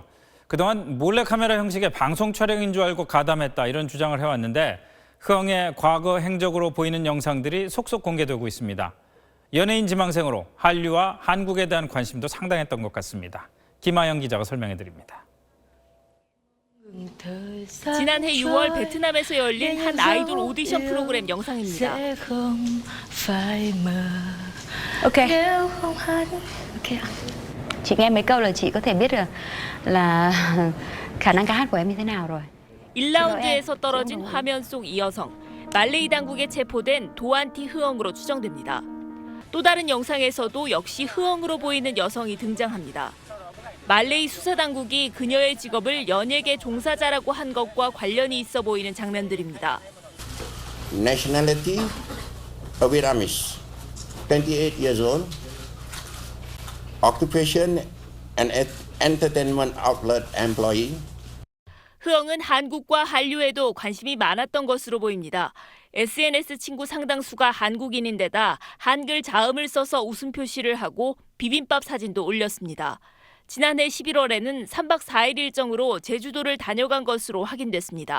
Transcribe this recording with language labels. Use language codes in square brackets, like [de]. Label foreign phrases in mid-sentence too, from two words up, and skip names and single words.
[ko] 그동안 몰래카메라 형식의 방송 촬영인 줄 알고 가담했다 이런 주장을 해왔는데 흐엉의 과거 행적으로 보이는 영상들이 속속 공개되고 있습니다. 연예인 지망생으로 한류와 한국에 대한 관심도 상당했던 것 같습니다. 김아영 기자가 설명해드립니다. 지난해 6월 베트남에서 열린 한 아이돌 오디션 프로그램 영상입니다. [vi] Ok. Chị nghe mấy câu là chị có thể biết là khả năng ca hát của em như thế nào rồi. [ko] 1라운드에서 떨어진 화면 속 이 여성, 말레이 당국에 체포된 도안티 흐엉으로 추정됩니다. 또 다른 영상에서도 역시 흐엉으로 보이는 여성이 등장합니다. 말레이 수사당국이 그녀의 직업을 연예계 종사자라고 한 것과 관련이 있어 보이는 장면들입니다. [en] Nationality, Vietnamese, 28 years old. Occupation, an entertainment outlet employee. [ko] 흐엉은 한국과 한류에도 관심이 많았던 것으로 보입니다. SNS 친구 상당수가 한국인인데다 한글 자음을 써서 웃음 표시를 하고 비빔밥 사진도 올렸습니다. 지난해 11월에는 3박 4일 일정으로 제주도를 다녀간 것으로 확인됐습니다.